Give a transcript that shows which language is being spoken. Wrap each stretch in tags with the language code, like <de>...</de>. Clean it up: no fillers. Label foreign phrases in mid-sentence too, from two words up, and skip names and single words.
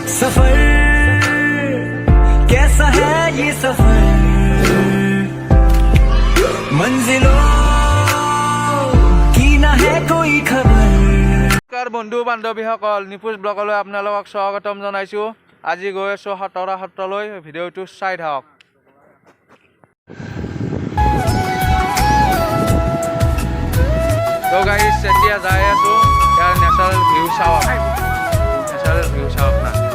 <hi>सफर कैसा है ये सफर मंजिलों की ना है कोई खबर।</hi> <as>বন্ধু বান্ধৱীসকল নিপুজ ব্লগলৈ আপোনালোকক স্বাগতম জনাইছোঁ। আজি গৈ আছোঁ খটৰা সত্ৰলৈ, ভিডিঅ'টো চাই থাকক। তো গাইজ এতিয়া যাই আছোঁ, ইয়াৰ</as> <en>natural view</en> <as>চাওক,</as> <en>natural view</en> <as>চাওক না।</as>